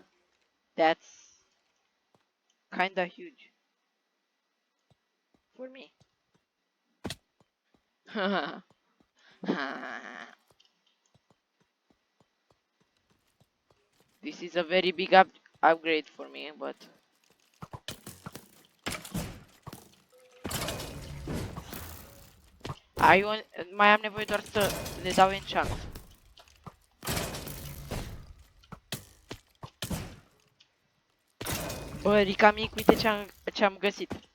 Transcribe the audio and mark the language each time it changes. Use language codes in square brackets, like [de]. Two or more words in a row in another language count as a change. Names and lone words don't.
[en] That's kinda huge. For me. This is a very big upgrade for me, but... [ro] Mai am nevoie doar să le dau enchant. Bă, Rica mic, uite ce-am găsit.